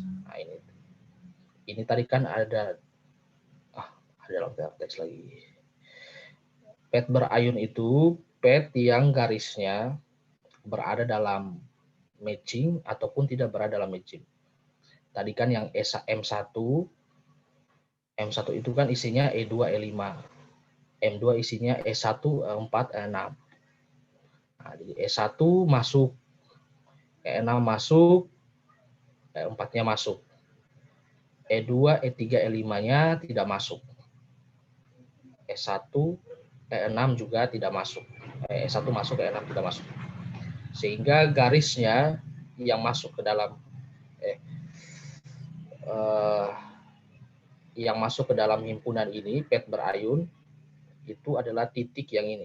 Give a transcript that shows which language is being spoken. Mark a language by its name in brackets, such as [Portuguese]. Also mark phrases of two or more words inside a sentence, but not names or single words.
[Indonesian] Nah, ini tadi kan ada dalam vertex lagi. Pet berayun itu pet yang garisnya berada dalam matching ataupun tidak berada dalam matching. Tadi kan yang M1 itu kan isinya E2, E5. M2 isinya E1, E4, E6. Nah, jadi E1 masuk, E6 masuk, E4-nya masuk. E2, E3, E5-nya tidak masuk. E1, E6 juga tidak masuk. E1 masuk, E6 tidak masuk. Sehingga garisnya yang masuk ke dalam himpunan ini, pet berayun, itu adalah titik yang ini.